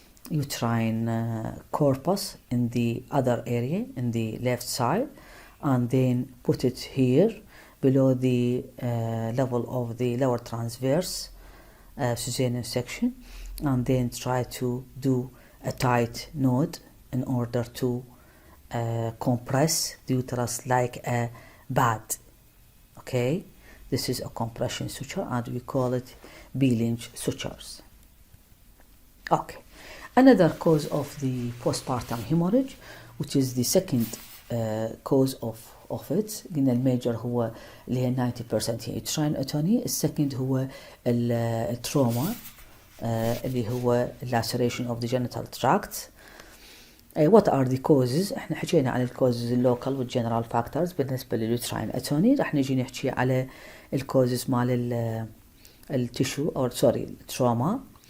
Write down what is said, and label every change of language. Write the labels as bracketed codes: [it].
[en] uterine corpus in the other area in the left side, and then put it here below the level of the lower transverse cesarean section, and then try to do a tight knot in order to compress the uterus like a bad. Okay, this is a compression suture, and we call it B-Lynch sutures. Okay, another cause of the postpartum hemorrhage, which is the second cause of it. [ar] قلنا الميجر هو اللي هي 90% هي [en] uterine atony. [ar] السكند هو التروما اللي هو [en] laceration of the genital tract. What are the causes؟ [ar] احنا حكينا عن الكوزز اللوكال والجنرال فاكتورز بالنسبة لليوتراين اتوني. رح نجي نحكي على الكوزز مال التشو او سوري التروما.